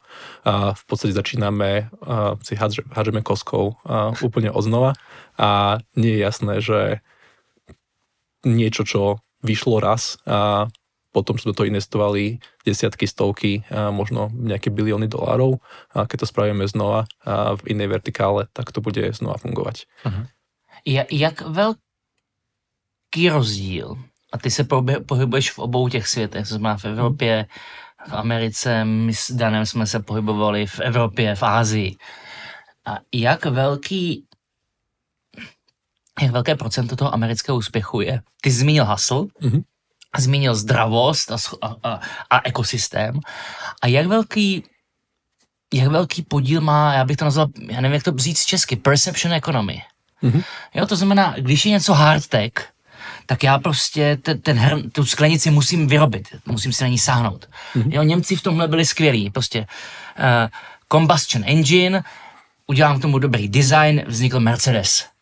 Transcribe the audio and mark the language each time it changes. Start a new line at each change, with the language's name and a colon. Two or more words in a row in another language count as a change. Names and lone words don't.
Slovak: V podstate začíname, si hádžeme koskou úplne odznova a nie je jasné, že niečo, čo vyšlo raz a potom sme to investovali desiatky, stovky, možno nejaké bilióny dolárov. A keď to spravíme znova v inej vertikále, tak to bude znova fungovať.
Czech: Jak velký rozdíl, a ty se pohybuješ v obou těch světech, to znamená v Evropě, v Americe, my s Danem jsme se pohybovali v Evropě, v Ázii. A jak velké procento toho amerického úspěchu je? Ty jsi zmínil hustle, zmínil zdravost a ekosystém. A jak velký podíl má, já bych to nazval, já nevím, jak to říct česky,
English: perception economy.
Czech: Jo, to znamená, když je něco
English: hard tech,
Czech: tak já prostě tu sklenici musím vyrobit, musím si na ní sáhnout. Jo, Němci v tomhle byli skvělí, prostě
English: combustion engine,
Czech: udělám k tomu dobrý design, vznikl Mercedes.